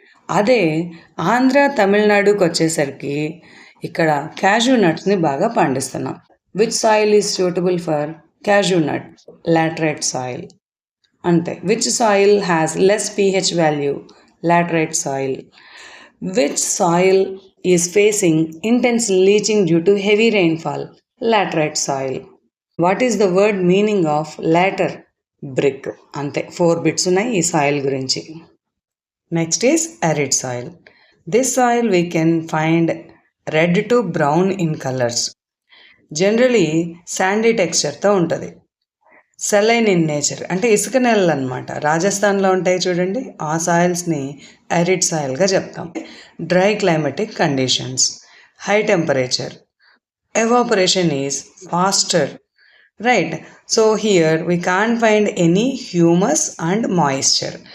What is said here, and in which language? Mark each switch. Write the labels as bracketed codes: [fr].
[te] అదే ఆంధ్ర, తమిళనాడుకి వచ్చేసరికి ఇక్కడ క్యాజూ నట్స్ని బాగా పండిస్తున్నాం. [en] Which soil is suitable for cashew nut? Laterite soil. అంతే. Which soil has less pH value? Laterite soil. Which soil is facing intense leaching due to heavy rainfall? Laterite soil. What is the word meaning of later? Brick. [te] Ante 4 bits ఉన్నాయి ఈ soil గురించి. [en] Next is arid soil. This soil we can find red to brown in colors. [te] Generally sandy textureతో ఉంటుంది. [en] saline in nature [te] అంటే ఇసుక నేలలు అనమాట. రాజస్థాన్లో ఉంటాయి చూడండి, ఆ సాయిల్స్ని అరిడ్ సాయిల్గా చెప్తాం. [en] Dry climatic conditions, high temperature, evaporation is faster, right. So here we can find any humus and moisture.